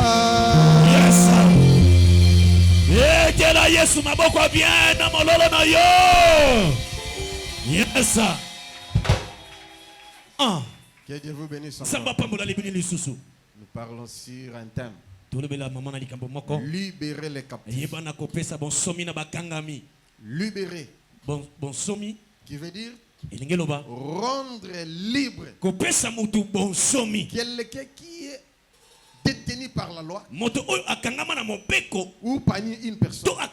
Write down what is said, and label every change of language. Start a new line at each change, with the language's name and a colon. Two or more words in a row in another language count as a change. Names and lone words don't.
Lingala: Yes. Yekela Yesu maboko bien na mololo na yo. Yes. Ah.
French: Que Dieu vous bénisse. Nous Nous parlons sur un thème. Libérer les captifs. Libérer. Bon somi. Qui veut dire rendre libre quelqu'un qui est détenu par la loi ou par une personne.